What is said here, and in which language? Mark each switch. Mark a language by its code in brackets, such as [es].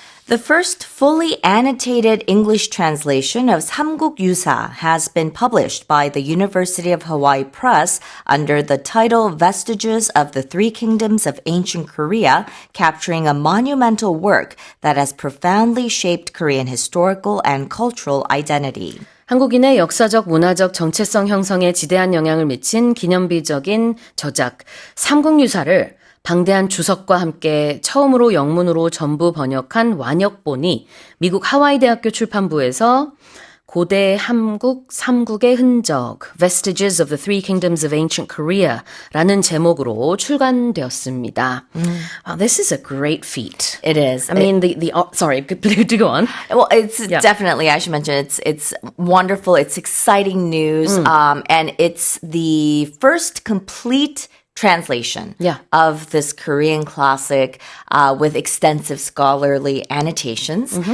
[en] The first fully annotated English translation of Samguk Yusa has been published by the University of Hawaii Press under the title Vestiges of the Three Kingdoms of Ancient Korea, capturing a monumental work that has profoundly shaped Korean historical and cultural identity. [ko] 한국인의 역사적, 문화적 정체성 형성에 지대한 영향을 미친 기념비적인 저작 삼국유사를 방대한 주석과 함께 처음으로 영문으로 전부 번역한 완역본이 미국 하와이대학교 출판부에서 고대 한국 삼국의 흔적, [en] Vestiges of the Three Kingdoms of Ancient Korea [ko] 라는 제목으로 출간되었습니다. [en] Wow, this is a great feat. It is. I mean, sorry, do go on. Well, it's definitely, I should mention, it's wonderful. It's exciting news. And it's the first complete translation of this Korean classic with extensive scholarly annotations.